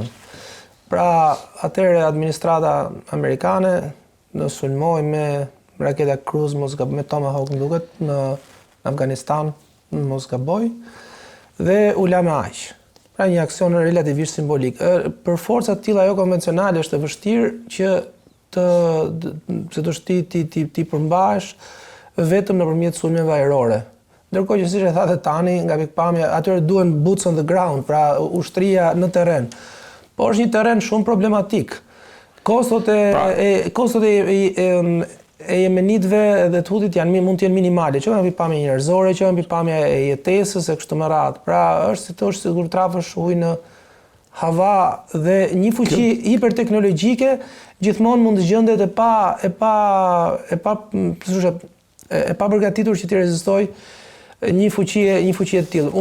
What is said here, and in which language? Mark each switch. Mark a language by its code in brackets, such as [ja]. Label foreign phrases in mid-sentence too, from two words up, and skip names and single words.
[sq] Pra, atëherë administrata amerikane në sulmoi me raketa Cruise, me Tomahawk, më duket, në Afganistan, mos gaboj, dhe u la me aq. Pra një aksion relativisht simbolik. Për forca të tilla jo konvencionale është e vështirë që ti përmbash vetëm nëpërmjet sulmeve ajrore. Ndërkohë që siç e thatë tani, nga pikpamja, atyre duhen [en] boots on the ground, [sq] pra ushtria në terren. Po është një terren shumë problematik. Kostot e jemenitëve dhe të Hutit mund të jenë minimale, që janë pikpamje njerëzore, që janë pikpamje e jetesës e kështu me radhë. Pra është sigur trafësh ujë në hava dhe një fuqi hiperteknologjike gjithmonë mund të gjendet e pa përgatitur që të rezistojë një fuqi e tillë.